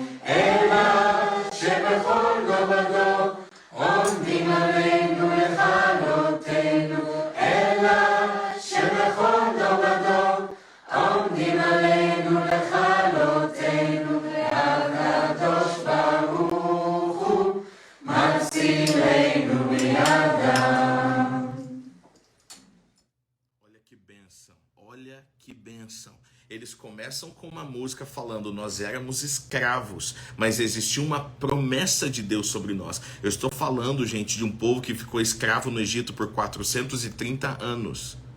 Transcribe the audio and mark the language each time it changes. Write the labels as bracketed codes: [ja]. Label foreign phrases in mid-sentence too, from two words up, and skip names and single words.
[he] Ela שבכל גובדו עומדים עלינו לכלותנו, אלא שבכל גובדו עומדים עלינו לכלותנו, והקדוש ברוך הוא מצילנו מידם. [pt] Olha que bênção, olha que bênção. Eles começam com uma música falando, nós éramos escravos, mas existia uma promessa de Deus sobre nós. Eu estou falando, gente, de um povo que ficou escravo no Egito por 430 anos.